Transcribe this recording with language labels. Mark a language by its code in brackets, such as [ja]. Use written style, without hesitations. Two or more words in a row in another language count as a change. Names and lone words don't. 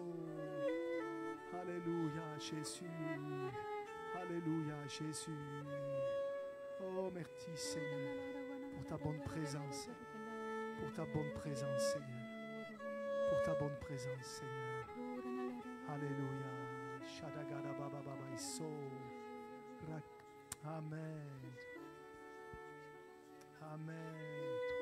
[fr] Alléluia Jésus, alléluia Jésus. Oh merci Seigneur pour ta bonne présence, pour ta bonne présence Seigneur, pour ta bonne présence Seigneur. Alléluia. Shadagada baba baba iso. Amen. Amen.